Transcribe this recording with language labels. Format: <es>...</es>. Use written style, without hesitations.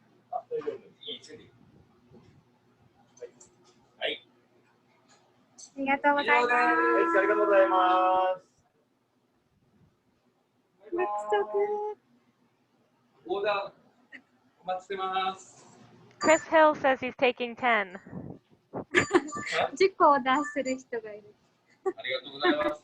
<ja>あ、大丈夫です。いいですね。はい。ありがとうございます。はい、ありがとうございます。約束。オーダーお待ちしてます。</ja> <en>Chris Hill says he's taking 10.</en> <ja>10個オーダーする人がいる。ありがとうございます。</ja>